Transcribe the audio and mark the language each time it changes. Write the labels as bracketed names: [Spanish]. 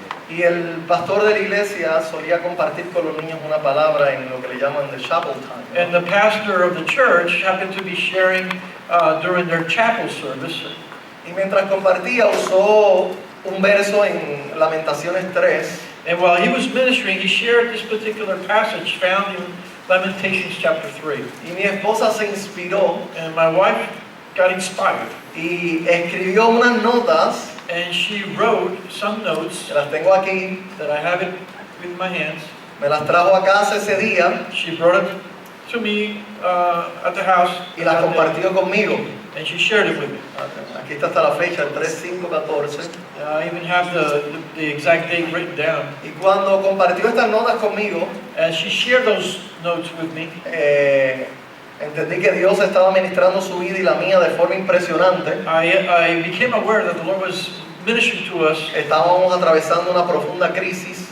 [Spanish] y el pastor de la iglesia solía compartir con los niños una palabra en lo que le llaman [English] the chapel time. and the pastor of the church happened to be sharing during their chapel service. [Spanish] Y mientras compartía usó un verso en Lamentaciones 3, [English] And while he was ministering, he shared this particular passage found in Lamentations chapter 3. [Spanish] y mi esposa se inspiró [English] And my wife got inspired, [Spanish] y escribió unas notas, [English] and she wrote some notes [Spanish] que las tengo aquí, [English] that I have it with my hands. [Spanish] me las trajo a casa ese día [English] She brought it to me at the house, [Spanish] y las compartió conmigo. [English] and she shared it with me. [Spanish] Aquí está hasta la fecha, el 3/5/14. [English] I even have the exact date written down. [Spanish] Y cuando compartió estas notas conmigo, [English] As she shared those notes with me, [Spanish] entendí que Dios estaba ministrando su vida y la mía de forma impresionante. [English] I became aware that the Lord was ministering to us [Spanish] Estábamos atravesando una profunda crisis